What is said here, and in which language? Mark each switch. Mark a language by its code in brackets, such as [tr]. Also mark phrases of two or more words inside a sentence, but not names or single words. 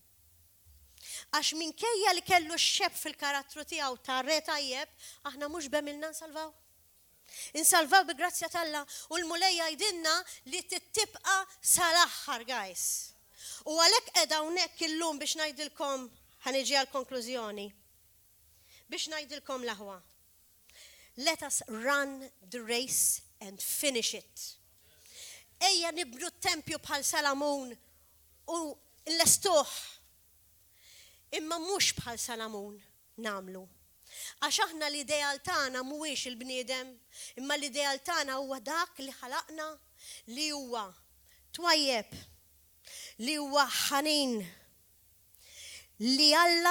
[mt] Għax minkejja li kellu x-xeb fil-karattru tiegħu ta' re tajjeb, aħna mhux bemilna nsalvaw. Insalvaw bi grazzja tal-Alla u l-mulej jgħidilna li tibqa' sal-aħħar guys. U għalhekk qiegħda hawnhekk illum biex ngħidilkom ħaniġi għall-konklużjoni. Biex ngħidilkom l-aħwa. [en] Let us run the race and finish it. [mt] Ejja nibnu t-tempju bħal Salamun u l-estuħ. Imma mhux bħal Salamun namlu. Għax aħna l-ideal tagħna mhuwiex il-bniedem, imma l-ideal tagħna huwa dak li ħalaqna li huwa twajjeb, li huwa ħanin, li Alla